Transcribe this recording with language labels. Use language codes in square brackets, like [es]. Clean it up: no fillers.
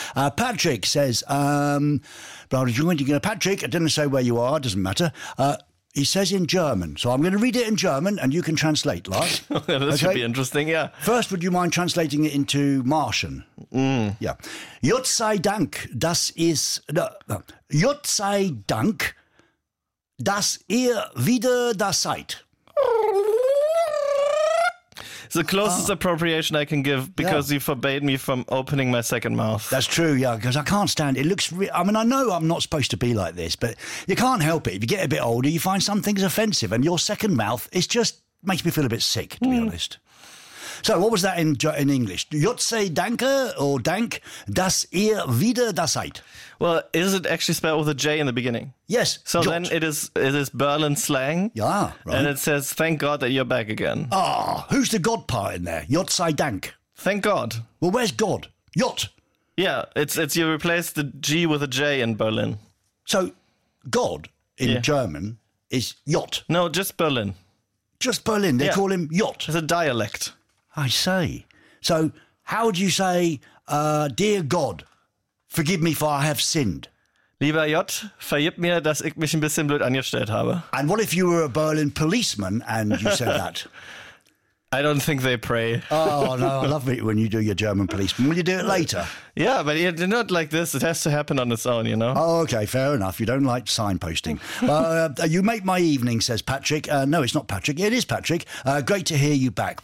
[en] Patrick says, Patrick, I didn't say where you are. Doesn't matter. He says in German. So I'm going to read it in German and you can translate, Lars. This okay? Should be interesting, yeah. First, would you mind translating it into Martian? [de] Yeah. Gott sei Dank, das ist... Gott sei Dank, dass ihr wieder da seid. [en] It's the closest appropriation I can give because you forbade me from opening my second mouth. That's true, yeah, because I can't stand it. I know I'm not supposed to be like this, but you can't help it. If you get a bit older, you find some things offensive, and your second mouth is just makes me feel a bit sick, to be honest. So what was that in English? [de] Jotze danke or dank, dass ihr wieder da seid. [en] Well, is it actually spelled with a J in the beginning? Yes. So Jot. Then it is Berlin slang. Yeah, right. And it says, thank God that you're back again. Ah, who's the God part in there? [de] Jotze dank. [en] Thank God. Well, where's God? Jot. Yeah, it's you replace the G with a J in Berlin. So God in German is Jot. No, just Berlin. Just Berlin. They call him Jot. It's a dialect. I say. So how would you say, dear God, forgive me for I have sinned? [de] Lieber J, vergib mir, dass ich mich ein bisschen blöd angestellt habe. [en] And what if you were a Berlin policeman and you said that? I don't think they pray. Oh, no, I love it when you do your German policeman. Will you do it later? Yeah, but you're not like this. It has to happen on its own, you know? Oh, okay, fair enough. You don't like signposting. you make my evening, says Patrick. No, it's not Patrick. It is Patrick. Great to hear you back.